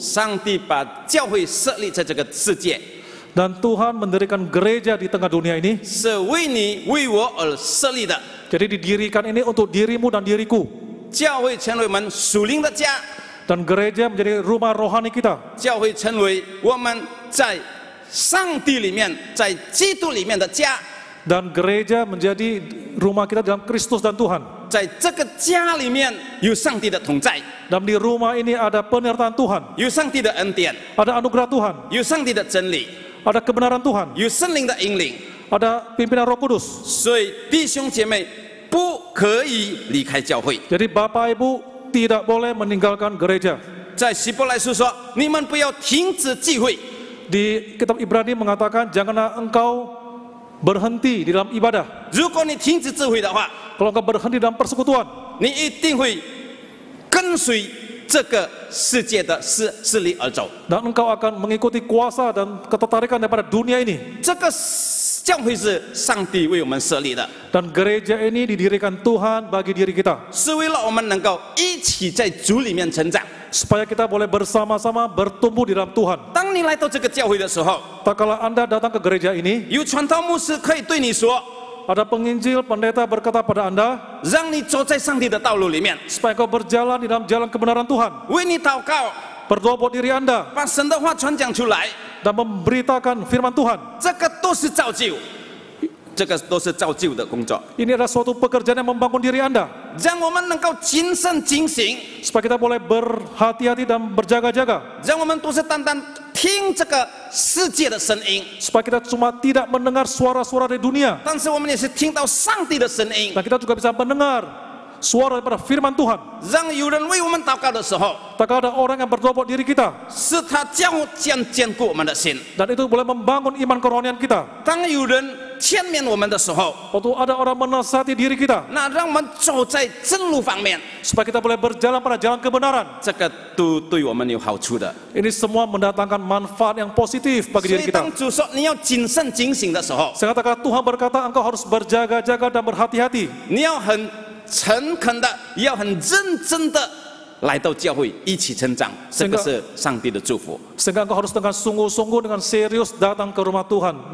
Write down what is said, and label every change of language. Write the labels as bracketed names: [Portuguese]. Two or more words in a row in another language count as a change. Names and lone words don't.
[Chinese] 上帝把教会设立在这个世界， [Indonesian] Dan Tuhan mendirikan gereja di tengah dunia ini. [Chinese] 是为你为我而设立的。 [Indonesian] Jadi didirikan ini untuk dirimu dan diriku. [Chinese] 教会成为我们属灵的家， [Indonesian] Dan gereja menjadi rumah rohani kita. [Chinese] 教会成为我们在上帝里面，在基督里面的家。 [Indonesian] Dan gereja menjadi rumah kita dalam Kristus dan Tuhan. [Chinese] 在这个家里面有上帝的同在， [Indonesian] Dan di rumah ini ada penyertaan Tuhan, [Chinese] 有上帝的恩典， [Indonesian] ada anugerah Tuhan, [Chinese] 有上帝的真理， [Indonesian] ada kebenaran Tuhan, [Chinese] 有圣灵的引领。 [Indonesian] ada pimpinan Roh Kudus. [Chinese] 所以弟兄姐妹不可以离开教会。 [Indonesian] Jadi Bapak Ibu tidak boleh meninggalkan gereja. [Chinese] 在希伯来书说，你们不要停止聚会。 [Indonesian] Di kitab Ibrani mengatakan janganlah engkau berhenti di dalam ibadah. [Chinese] 如果你停止聚会的话， [Indonesian] Kalau engkau berhenti dalam persekutuan, [Chinese] 你一定会跟随这个世界的势力而走。 [Indonesian] dan engkau akan mengikuti kuasa dan ketertarikan daripada dunia ini. [Chinese] 这个教会是上帝为我们设立的， [Indonesian] Dan gereja ini didirikan Tuhan bagi diri kita, [Chinese] 是为了我们能够一起在主里面成长。 [Indonesian] supaya kita boleh bersama-sama bertumbuh di dalam Tuhan. [Chinese] 当你来到这个教会的时候， [Indonesian] Tak kala Anda datang ke gereja ini, [Chinese] 有传道牧师可以对你说， [Indonesian] ada penginjil, pendeta berkata pada Anda, [Chinese] 让你走在上帝的道路里面， [Indonesian] supaya engkau berjalan di dalam jalan kebenaran Tuhan. [Chinese] 为你祷告， [Indonesian] Berdoa buat diri Anda [Chinese] 把神的话传讲出来， [Indonesian] dan memberitakan firman Tuhan. [Chinese] 这个都是造就，这个都是造就的工作， [Indonesian] Ini adalah suatu pekerjaan yang membangun diri Anda, [Chinese] 让我们能够谨慎警醒， [Indonesian] supaya kita boleh berhati-hati dan berjaga-jaga, [Chinese] 让我们不是单单听这个世界的声音， [Indonesian] supaya kita cuma tidak mendengar suara-suara dari dunia, [Chinese] 但是我们也是听到上帝的声音。 [Indonesian] dan kita juga bisa mendengar suara daripada firman Tuhan. [Chinese] 让有人为我们祷告的时候， [Indonesian] Tak ada orang yang berdoa buat diri kita, [Chinese] 是他将坚固我们的心。 [Indonesian] dan itu boleh membangun iman kerohanian kita. [Chinese] 当有人劝勉我们的时候， [Indonesian] Waktu ada orang menasihati diri kita, [Chinese] 那让我们走在正路方面， [Indonesian] supaya kita boleh berjalan pada jalan kebenaran. [Chinese] 这个都对我们有好处的。 [Indonesian] Ini semua mendatangkan manfaat yang positif bagi [Chinese] 所 [Indonesian] diri [Chinese] 以 [Indonesian] kita. [Chinese] 当主说你要谨慎警醒的时候， [Indonesian] Saya katakan Tuhan berkata engkau harus berjaga-jaga dan berhati-hati. [Chinese] 你要很诚恳的，要很认真的来到教会一起成长，这个是上帝的祝福。 [Indonesian] Sehingga engkau harus dengan sungguh-sungguh, dengan serius datang ke rumah Tuhan.